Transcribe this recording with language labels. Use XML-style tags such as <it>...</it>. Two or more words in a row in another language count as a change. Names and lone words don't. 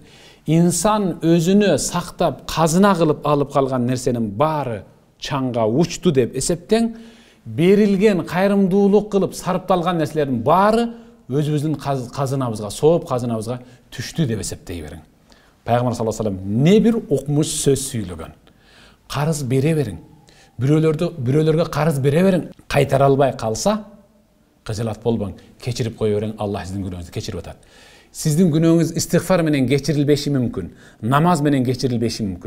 <ky>Инсан өзүнө сактап, казына кылып алып калган нерсенин баары чаңга учту деп эсептең, берилген кайрымдуулук кылып сарпталган нерселердин баары өзүбүздүн казынабызга, сооп казынабызга түштү деп эсептей бериң. Пайгамбар</ky> <ar>صلى الله عليه وسلم</ar> <ky>не бир укмуш сөз сүйлөгөн. Карыз бере бериң. Бирөөлөргө карыз бере бериң. Кайтара албай калса, кыжылат болбоң, кечирип кое бериң, Аллах сиздин күнөөңүздү кечирип атат. Сиздин күнөөңүз истигфар менен кечирилбеши мүмкүн, намаз менен кечирилбеши мүмкүн.</ky>